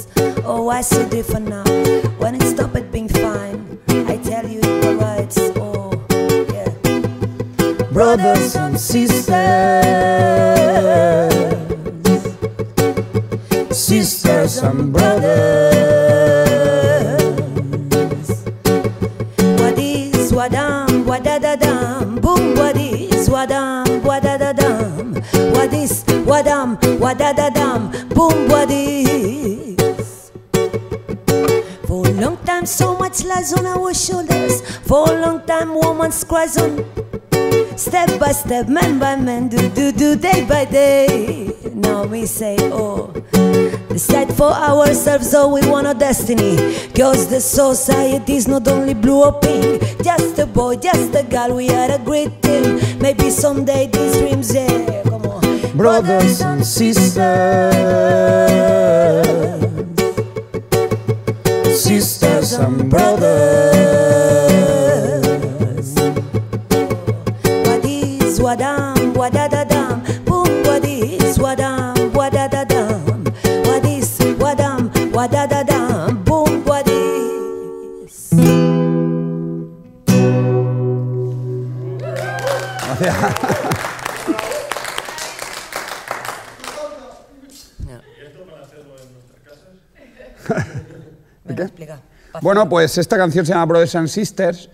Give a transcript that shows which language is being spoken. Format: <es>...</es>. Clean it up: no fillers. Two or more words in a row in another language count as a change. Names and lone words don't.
<en>Oh, why so different now? When it stopped being fine, I tell you it was right. Oh, yeah. Brothers and sisters, sisters and brothers. Wadam, wadadadam, boom, wadis, wadam, wadadadam, wadis, wadam, wadadadam, boom, wadis. For a long time, so much lies on our shoulders. For a long time, woman's cries on. Step by step, man by man, do, day by day. Now we say, oh, decide for ourselves, oh, we want a destiny. Cause the society's not only blue or pink. Just a boy, just a girl, we are a great team. Maybe someday these dreams, yeah, come on. Brothers and sisters, sisters and brothers. Wadis, wadam, wadadadam, boom, wadis, wadam, wadadadam, wadis, wadam, wadadadam, boom, wadis.</en> <es>Gracias. ¿De qué? Bueno, pues esta canción se llama Brothers and Sisters.</es>